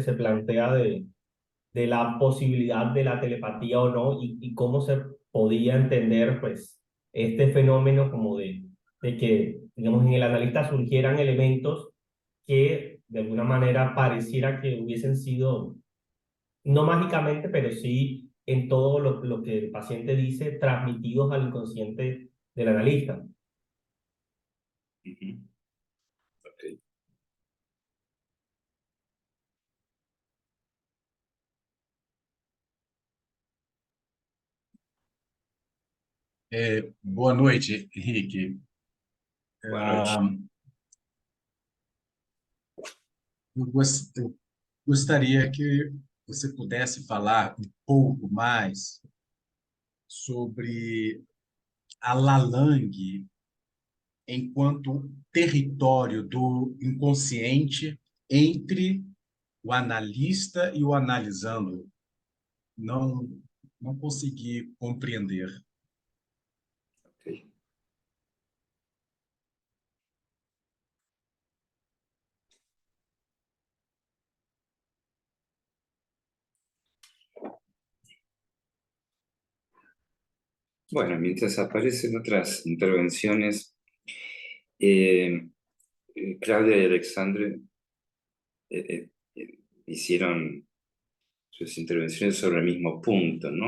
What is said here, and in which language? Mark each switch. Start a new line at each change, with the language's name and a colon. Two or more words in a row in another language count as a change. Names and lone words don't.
Spanish: se plantea de la posibilidad de la telepatía o no y cómo se podía entender pues este fenómeno como de que, digamos, en el analista surgieran elementos que de alguna manera pareciera que hubiesen sido, no mágicamente, pero sí en todo lo que el paciente dice, transmitidos al inconsciente del analista. Ujú. Ok.
Portuguese: Boa noite, Henrique.
Spanish: Buenas noches.
Portuguese: Eu gostaria que você pudesse falar um pouco mais sobre a Lalang enquanto território do inconsciente entre o analista e o analisando. Não, não consegui compreender. Ok.
Spanish: Bueno, mientras aparecen otras intervenciones, eh, Claudia y Alexandre hicieron sus intervenciones sobre el mismo punto, ¿no?